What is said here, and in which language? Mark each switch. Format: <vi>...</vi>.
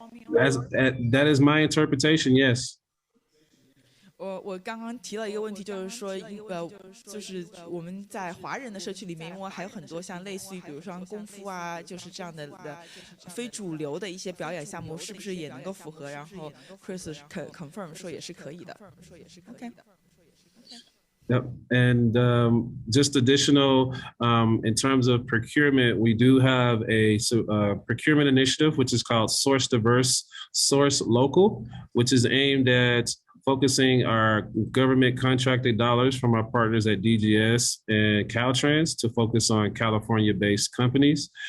<en>That is my interpretation. Yes.</en> <zh>我刚刚提了一个问题，就是说，就是我们在华人的社区里面，因为还有很多像类似于，比如说功夫啊，就是这样的非主流的一些表演项目，是不是也能够符合？然后 Chris confirm 说也是可以的。</zh> <en>OK。 Yep. And just additional, in terms of procurement, we do have a procurement initiative, which is called Source Diverse, Source Local, which is aimed at focusing our government contracted dollars from our partners at DGS and Caltrans to focus on California-based companies.</en>